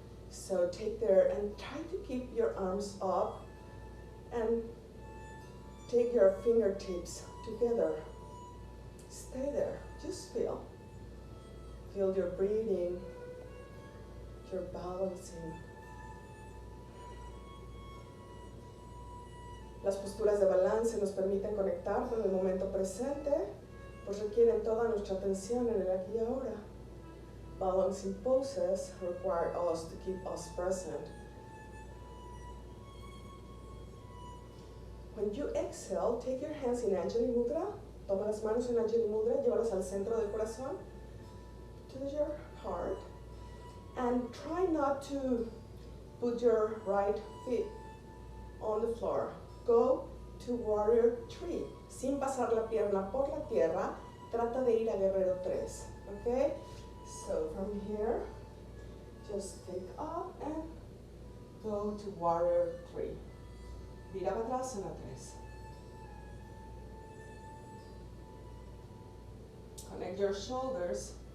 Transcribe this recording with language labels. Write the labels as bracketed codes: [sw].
[en] So take there and try to keep your arms up and take your fingertips together. Stay there, just feel. Feel your breathing, your balancing. [es] Las posturas de balance nos permiten conectar con el momento presente, pues requieren toda nuestra atención en el aquí y ahora. [en] Balancing poses require us to keep us present. When you exhale, take your hands in Anjali Mudra. [es] Toma las manos en Anjali Mudra, llévalas al centro del corazón, [en] to your heart, [es] and try not to put your right feet on the floor. [en] Go to Warrior 3. [es] Sin pasar la pierna por la tierra, trata de ir a Guerrero 3. [en] Okay? So from here, just take up and go to Warrior 3. Virabhadrasana 3. Connect your shoulders.